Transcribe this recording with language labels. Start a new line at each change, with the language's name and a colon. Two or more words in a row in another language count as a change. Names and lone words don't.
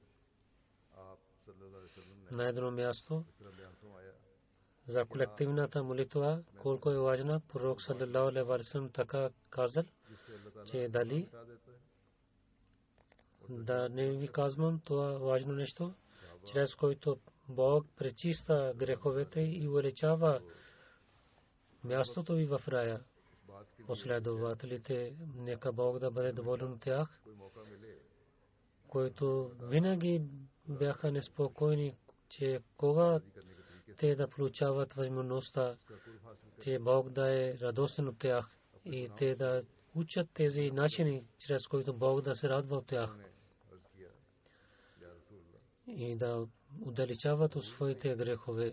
Bulgarian: На едно място за колективната молитва колко е важна, пророк
Arabic: صلى الله عليه وسلم
Bulgarian: така казал, че дали да не ви казвам това важно нещо, чрез който Бог пречиста греховете и увеличава мястото ви в рая. Последователите, нека Бог да бъде доволен от тях, които винаги бяха неспокойни, че кога те да получават възможността, че Бог да е радостен от тях и те да учат тези начини, чрез които Бог да се радва от тях и да удалечават от своите грехове.